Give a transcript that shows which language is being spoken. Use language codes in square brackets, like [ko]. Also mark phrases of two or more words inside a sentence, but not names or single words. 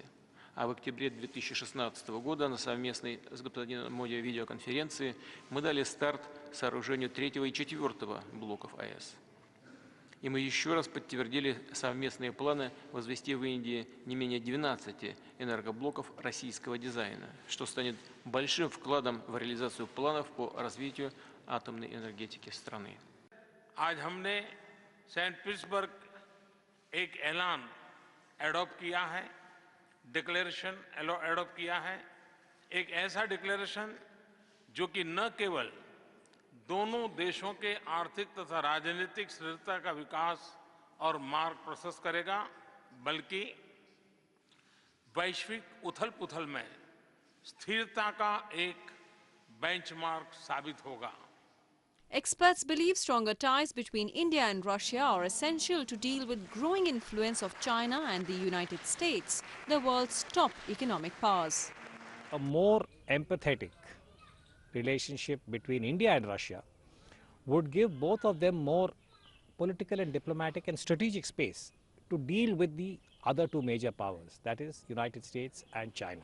[ru] А в октябре 2016 года на совместной с господином Моди видеоконференции мы дали старт сооружению 3-го и 4-го блоков АЭС. И мы еще раз подтвердили совместные планы возвести в Индии не менее 12 энергоблоков российского дизайна, что станет большим вкладом в реализацию планов по развитию атомной энергетики страны. [hi] आज हमने सेंट पीटर्सबर्ग एक ऐलान एडॉप्ट किया है, [en] declaration adopt [hi] किया है, एक ऐसा डिक्लेरेशन जो कि न केवल दोनों देशों के आर्थिक तथा राजनीतिक स्थिरता का विकास और मार्ग प्रशस्त करेगा, बल्कि वैश्विक उथल-पुथल में स्थिरता का एक बेंचमार्क साबित होगा. [en] Experts believe stronger ties between India and Russia are essential to deal with growing influence of China and the United States, the world's top economic powers. A more empathetic relationship between India and Russia would give both of them more political and diplomatic and strategic space to deal with the other 2 major powers, that is United States and China.